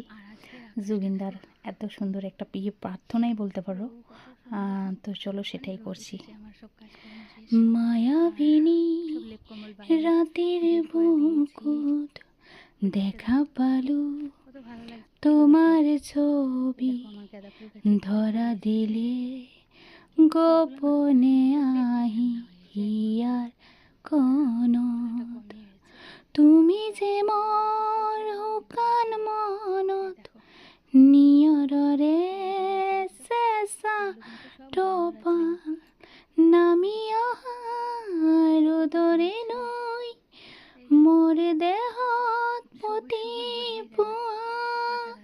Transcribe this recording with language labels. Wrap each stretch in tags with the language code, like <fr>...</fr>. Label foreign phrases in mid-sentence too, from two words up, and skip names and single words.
<bn>জুবিনদার এত সুন্দর একটা প্রিয় প্রার্থনাই বলতে পারো। তো চলো সেটাই করছি।</bn> <as>মায়াবিনী রাতের বুকুত দেখা পালু, তোমার ছবি ধরা দিলে গোপনে আহি হিয়ার কনত। তুমি যে মোর হুকান মনত নিয়ৰৰে চেঁচা টোপাল নামি অহা ৰ'দৰে নৈ মোৰ দেহত পতি পোৱা</as>